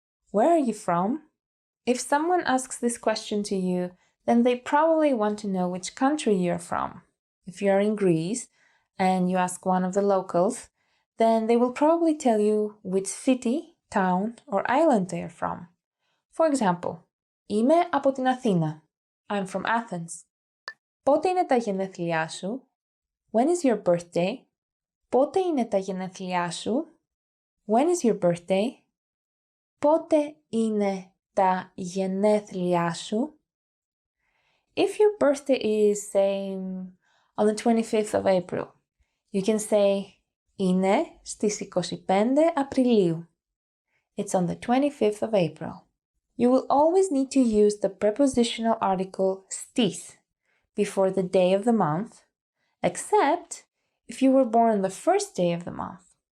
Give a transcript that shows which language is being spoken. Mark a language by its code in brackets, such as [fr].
[en] Where are you from? If someone asks this question to you, then they probably want to know which country you're from. If you are in Greece and you ask one of the locals, then they will probably tell you which city, town, or island they are from. For example, [el] είμαι από την Αθήνα. [en] I'm from Athens. [el] Πότε είναι τα γενέθλιά σου? [en] When is your birthday? [el] Πότε είναι τα γενέθλιά σου? [en] When is your birthday? [el] Πότε είναι τα γενέθλιά σου? [en] If your birthday is, say, on the 25th of April, you can say [el] είναι στις 25 Απριλίου. [en] It's on the 25th of April. You will always need to use the prepositional article στις before the day of the month, except if you were born on the first day of the month.